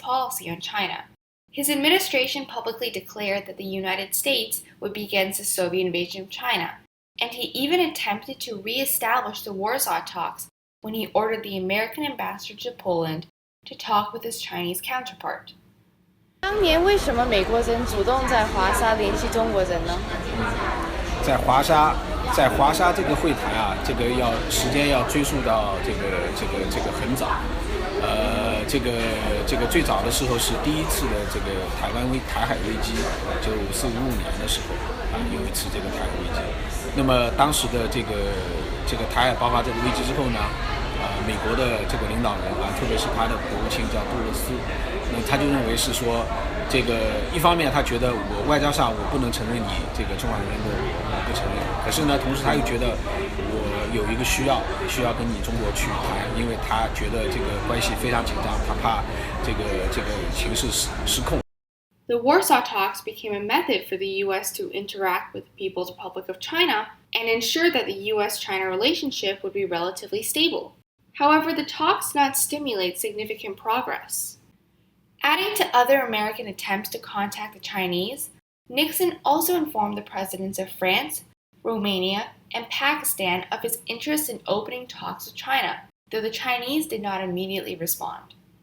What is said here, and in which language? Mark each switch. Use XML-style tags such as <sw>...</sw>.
<en>policy on China. His administration publicly declared that the United States would be against the Soviet invasion of China, and he even attempted to re-establish the Warsaw talks when he ordered the American ambassador to Poland to talk with his Chinese counterpart.</en> <zh>当年为什么美国人主动在华沙联系中国人呢？在华沙这个会谈啊，这个时间要追溯到这个很早，这个最早的时候是第一次的这个台海危机，就54、55年的时候啊，有一次这个台海危机。那么当时的这个台海爆发这个危机之后呢，美国的这个领导人啊，特别是他的国务卿叫杜勒斯，那他就认为是说，这个一方面他觉得我外交上我不能承认你这个中华人民共和国，我不承认。可是呢，同时他又觉得我有一个需要跟你中国去谈，因为他觉得这个关系非常紧张，他怕这个情势失控。</zh> <en>The Warsaw talks became a method for the U.S. to interact with the People's Republic of China and ensure that the U.S.-China relationship would be relatively stable. However, the talks did not stimulate significant progress. Adding to other American attempts to contact the Chinese, Nixon also informed the presidents of France, Romania, and Pakistan of his interest in opening talks with China, though the Chinese did not immediately respond.</en>